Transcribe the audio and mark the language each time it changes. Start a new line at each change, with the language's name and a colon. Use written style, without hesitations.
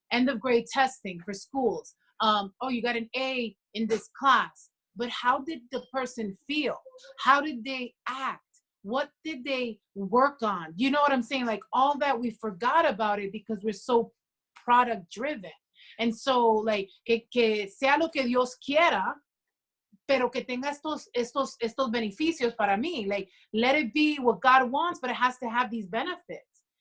English: End of grade testing for schools. Oh, you got an A in this class. But how did the person feel? How did they act? What did they work on? You know what I'm saying? Like, all that, we forgot about it because we're so product driven. And so, like,
Spanish: que sea lo que Dios quiera, pero que tenga estos beneficios para mí.
English: Like, let it be what God wants, but it has to have these benefits.